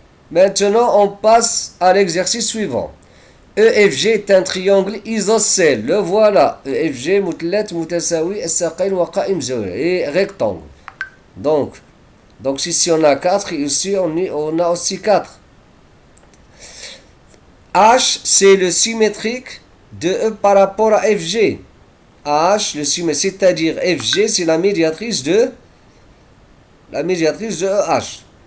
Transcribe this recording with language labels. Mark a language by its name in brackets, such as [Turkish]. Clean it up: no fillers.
[French] Maintenant, on passe à l'exercice suivant. EFG est un triangle isocèle. Le voilà. [Arabic] EFG, متلات متساوي الساقين وقائم زاوية. [French] Et rectangle. Donc ici on a 4 et ici on a aussi 4. H, c'est le symétrique de E par rapport à FG. H, le symétrique, c'est-à-dire FG, c'est la médiatrice de EH.